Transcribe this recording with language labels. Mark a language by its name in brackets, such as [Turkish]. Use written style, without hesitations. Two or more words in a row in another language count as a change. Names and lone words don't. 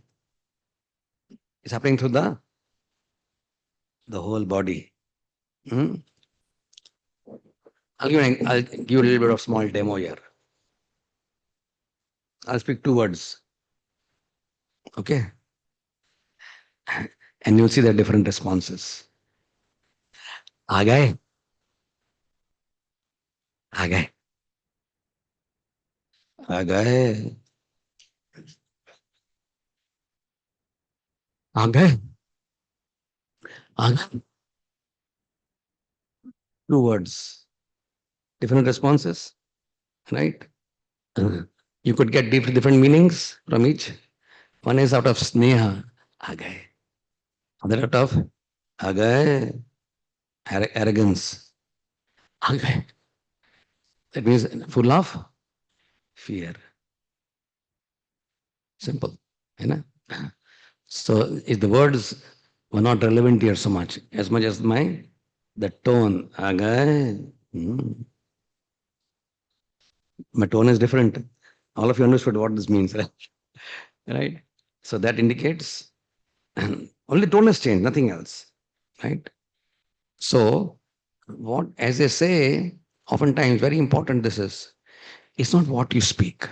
[English] It's happening through the whole body. I'll give you a little bit of small demo here. I'll speak two words, okay? And you'll see the different responses. [Hindi] आ गए आ गए आ गए आ गए आ गए. [English] Two words, different responses, right? You could get different meanings from each. One is out of sneha, [Hindi] आ गए. [English] Other out of [Hindi] आ गए, [English] arrogance, [Hindi] आ गए. [English] That means full of fear. Simple, you know. So if the words were not relevant here so much as the tone, [Hindi] आ गए. [English] My tone is different. All of you understood what this means, right? Right? So that indicates only tone has changed, nothing else, right? So what, as they say, oftentimes very important this is, it's not what you speak.